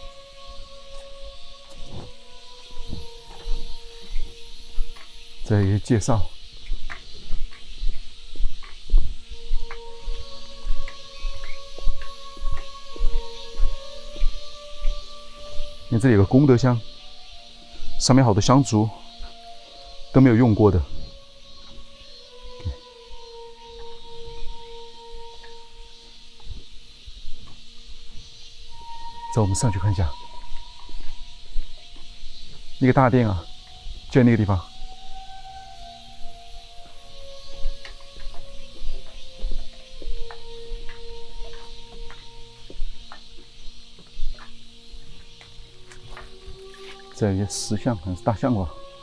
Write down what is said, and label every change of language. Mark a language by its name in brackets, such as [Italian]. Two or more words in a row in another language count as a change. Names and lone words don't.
[Chinese] 再一個介紹。你看這裡有個功德箱，上面好多香燭都沒有用過的。走，我們上去看一下。那個大殿啊，就在那個地方。这有一些石像，可能是大象吧。